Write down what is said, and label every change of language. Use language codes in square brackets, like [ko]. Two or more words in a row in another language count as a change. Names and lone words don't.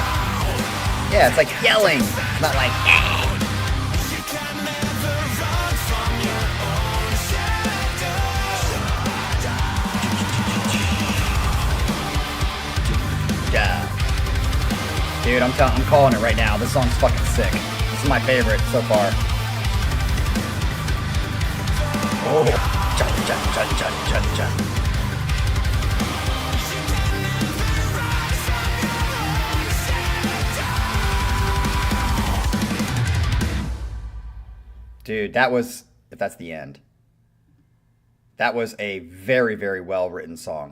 [en] Yeah, it's like yelling. It's not like, yeah. Dude, I'm calling it right now. This song's fucking sick. This is my favorite so far. Oh. Chun, chun, chun, chun, chun, chun. Dude, that was, if that's the end, that was a very, very well written song.